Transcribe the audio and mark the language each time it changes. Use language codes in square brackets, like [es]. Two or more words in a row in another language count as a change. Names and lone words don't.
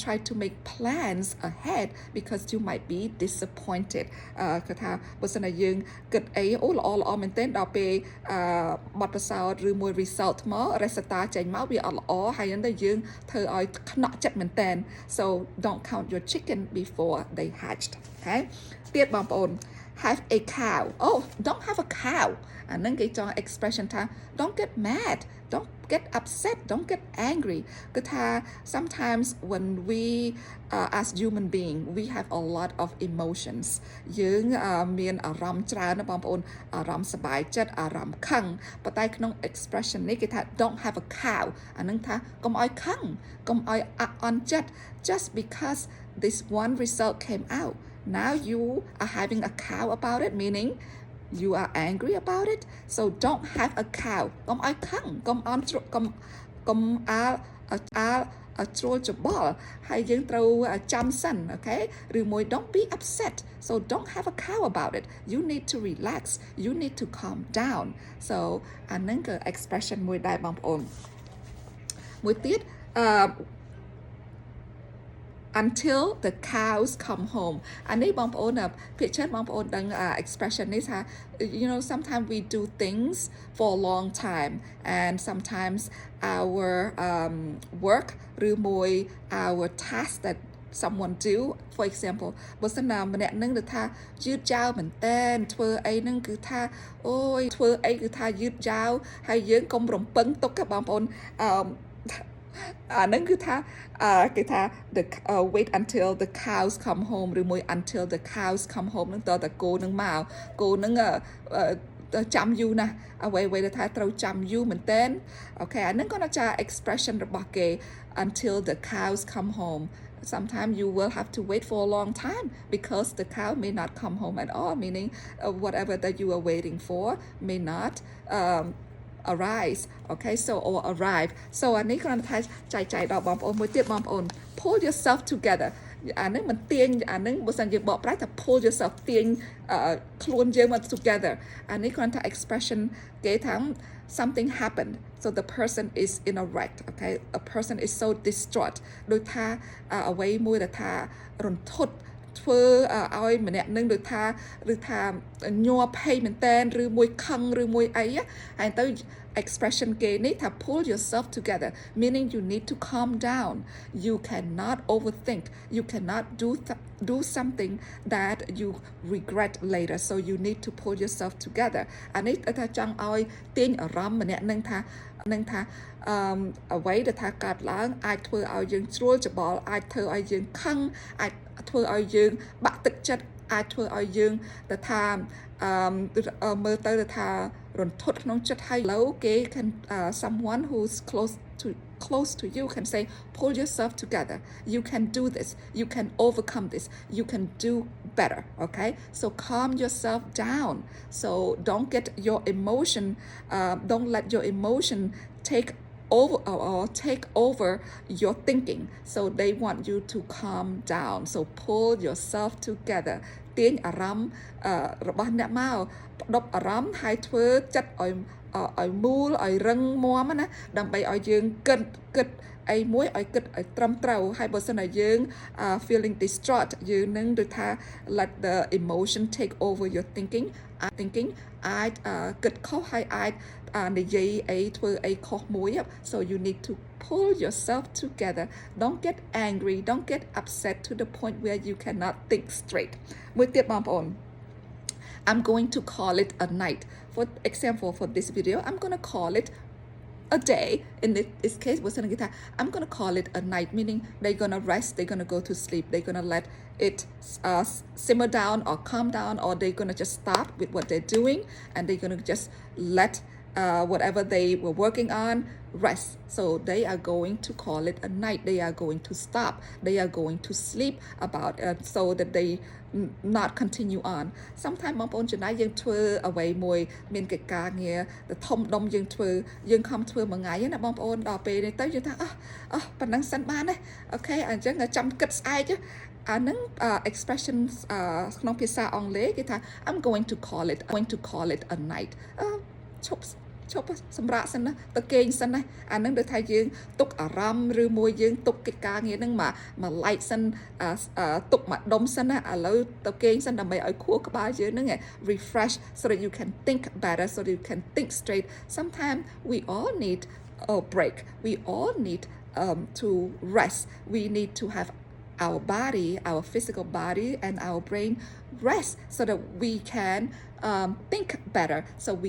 [en] try to make plans ahead because you might be disappointed [km] គឺថាបើសិនជាយើងគិតអីអូល្អមែនទែនដល់ពេលបទពិសោធន៍ឬមួយ result មក result ចេញមកវាអត់ល្អហើយហ្នឹងទៅ យើងធ្វើឲ្យខ្នក់ចិត្តមែនទែន [en] so don't count your chicken before they hatched [km] okay ទៀតបងប្អូន [en] have a cow oh don't have a cow [km] អានឹង គេចង់ expression ថា [en] don't get mad don't get upset don't get angry [km] គឺថា [en] sometimes when we as human being we have a lot of emotions [km] យើងមានអារម្មណ៍ច្រើនណាបងប្អូនអារម្មណ៍សប្បាយចិត្តអារម្មណ៍ខឹងប៉ុន្តែក្នុង expression នេះគេថា [en] don't have a cow [km] អានឹងថាកុំឲ្យខឹងកុំឲ្យអាក់អន់ចិត្ត [en] just because this one result came out now you are having a cow about it meaning you are angry about it so don't have a cow [km] កុំឲ្យខឹងកុំ ជ្រួលច្បល់ហើយយើងត្រូវចាំសិន [en] okay ឬមួយ don't be upset so don't have a cow about it you need to relax you need to calm down so [km] អានឹងគឺ expression មួយដែរបងប្អូនមួយទៀត [en] until the cows come home [km] អានេះ បងប្អូនភាគច្រើនបងប្អូនដឹង expression នេះថា [en] you know sometimes we do things for a long time and sometimes our work ឬមួយ our task that someone do for example បើ [km] សិនណាម្នាក់នឹងទៅថាយឺតយ៉ាវមែនតើធ្វើអីនឹងគឺថាអូយធ្វើអីគឺថាយឺតយ៉ាវហើយយើង កុំរំពឹងទុកបងប្អូនអានឹងគឺថាគេថា [en] the wait until the cows come home ឬមួយ until the cows come home [km] នឹងតើគោនឹងមកគោនឹងចាំយូរណាស់អ្វីដែលថាត្រូវចាំយូរមែនតើអូខេអានឹងគាត់ថា expression របស់គេ [en] until the cows come home sometimes you will have to wait for a long time because the cow may not come home at all meaning whatever that you are waiting for may not arise okay so or arrive so [km] អានេះគ្រាន់តែចែកដល់បងប្អូនមួយទៀតបងប្អូន [en] pull yourself together [km] អានឹងមិនទាញអានឹងបើសិនយើងបកប្រែថា [en] pull yourself [km] ទាញខ្លួនយើងមក together អានេះគ្រាន់តែ expression គេថា [en] something happened so the person is in a wreck okay a person is so distraught [km] ដូចថាអ្វីមួយដែលថារន្ធត់ធ្វើឲ្យម្នាក់នឹងដូចថាឬថាញ័រភ័យមែនតើឬមួយខឹងឬមួយអីហើយទៅ expression គេនេះថា pull [en] yourself together meaning you need to calm down you cannot overthink you cannot do something that you regret later so you need to pull yourself together [km] អានេះថា ចង់ឲ្យទាញអារម្មណ៍ម្នាក់នឹងថាអ្វីដែលថាកើតឡើងអាចធ្វើឲ្យយើងជ្រួលច្បល់ អាចធ្វើឲ្យយើងខឹងអាចធ្វើឲ្យយើងបាក់ទឹកចិត្តអាចធ្វើឲ្យយើងទៅថាមើលទៅថារន្ធត់ក្នុងចិត្តហើយឡូវគេ [en] can someone who's close to you can say pull yourself together you can do this you can overcome this you can do better okay so calm yourself down so don't get your emotion don't let your emotion take over your thinking so they want you to calm down so pull yourself together [km] ទាញអារម្មណ៍របស់អ្នកមកផ្ដប់អារម្មណ៍ហើយ ធ្វើចិត្តឲ្យមូលឲ្យរឹងមាំណាដើម្បីឲ្យយើងគិតអីមួយឲ្យគិតឲ្យត្រឹមត្រូវហើយ បើសិនតែយើង feeling distraught យើងនឹងដូចថា [en] let the emotion take over your thinking [km] អាចគិតខុសហើយអាចនិយាយអីធ្វើអីខុសមួយ [en] so you need to pull yourself together don't get angry don't get upset to the point where you cannot think straight [km] មួយទៀតបងប្អូន [en] I'm going to call it a night. For example, for this video, I'm going to call it a day. In this case, I'm going to call it a night, meaning they're going to rest, they're going to go to sleep, they're going to let it simmer down or calm down, or they're going to just stop with what they're doing, and they're going to just let whatever they were working on rest. So they are going to call it a night. They are going to stop. They are going to sleep about so that they not continue on. [km] Sometimes បងប្អូនចំណាយយើងធ្វើអ្វីមួយមានកិច្ចការងារធំដុំយើងខំធ្វើមួយថ្ងៃណាបងប្អូនដល់ពេលនេះទៅយើងថាប៉ុណ្ណឹងសិនបានទេអូខេអញ្ចឹងចាំគិតស្អែកអាហ្នឹង expressions ក្នុងភាសាអង់គ្លេសគេថា [en] I'm going to call it a night [km] ឈប់សម្រាប់សិនណាទៅគេងសិនណាអាហ្នឹងដូចថាយើងទុកអារម្មណ៍ឬមួយយើងទុកកិច្ចការងារហ្នឹងមកឡែកសិនទុក មកដុំសិនណាឥឡូវទៅគេងសិនដើម្បីឲ្យខួរក្បាលយើងហ្នឹង [en] refresh so that you can think better so that you can think straight sometimes we all need a break we all need to rest we need to have our body, our physical body and our brain rest so that we can think better, so we